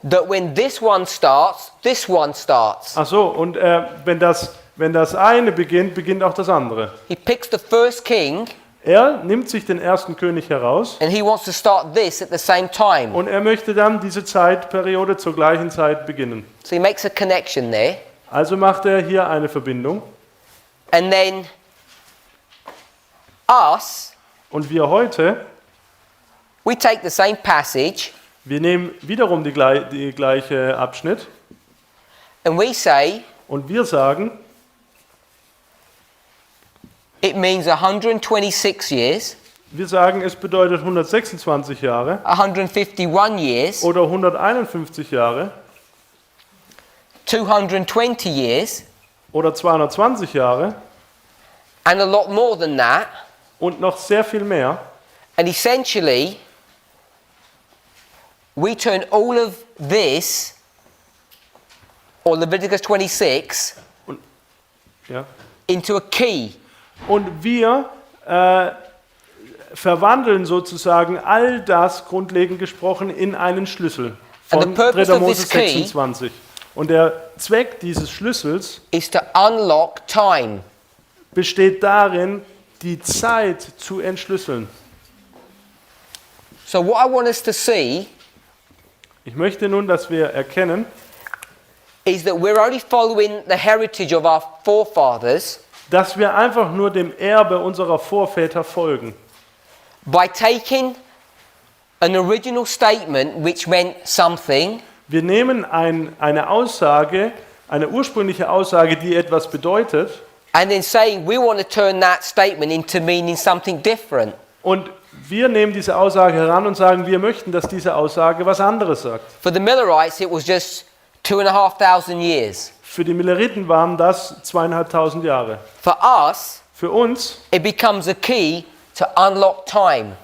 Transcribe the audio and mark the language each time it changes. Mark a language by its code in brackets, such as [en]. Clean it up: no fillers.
[en] that when this one starts, this one starts. [de] Ach so, und wenn das eine beginnt, beginnt auch das andere. [en] He picks the first king [de] Er nimmt sich den ersten König heraus [en] and he wants to start this at the same time. [de] und er möchte dann diese Zeitperiode zur gleichen Zeit beginnen. [en] So he makes a connection there. [de] Also macht er hier eine Verbindung. [en] And then us, [de] Und wir heute, [en] we take the same passage [de] wir nehmen wiederum die gleiche Abschnitt [en] and we say [de] und wir sagen, [en] it means 126 years, [de] wir sagen, es bedeutet 126 Jahre [en] 151 years, [de] oder 151 Jahre [en] 220 years, [de] oder 220 Jahre [en] and a lot more than that. [de] und noch sehr viel mehr. [en] And essentially, we turn all of this, or Leviticus 26, [de] Ja. [en] into a key. [de] Und wir verwandeln sozusagen all das, grundlegend gesprochen, in einen Schlüssel [en] And [de] von [en] the purpose [de] 3. [en] of [de] Mose [en] this key [de] 26. Und der Zweck dieses Schlüssels [en] is to unlock time. [de] besteht darin, die Zeit zu entschlüsseln. [en] So what I want us to see [de] Ich möchte nun, dass wir erkennen, [en] is that we're only following the heritage of our forefathers [de] dass wir einfach nur dem Erbe unserer Vorväter folgen. [en] by taking an original statement which meant something [de] Wir nehmen eine Aussage, eine ursprüngliche Aussage, die etwas bedeutet, [en] and then saying we want to turn that statement into meaning something different. [de] Und wir nehmen diese Aussage heran und sagen, wir möchten, dass diese Aussage was anderes sagt. [en] For the Millerites, it was just 2,500 years. [de] Für die Milleriten waren das 2500 Jahre. [en] For us, [de] Für uns [en] it becomes a key to unlock time.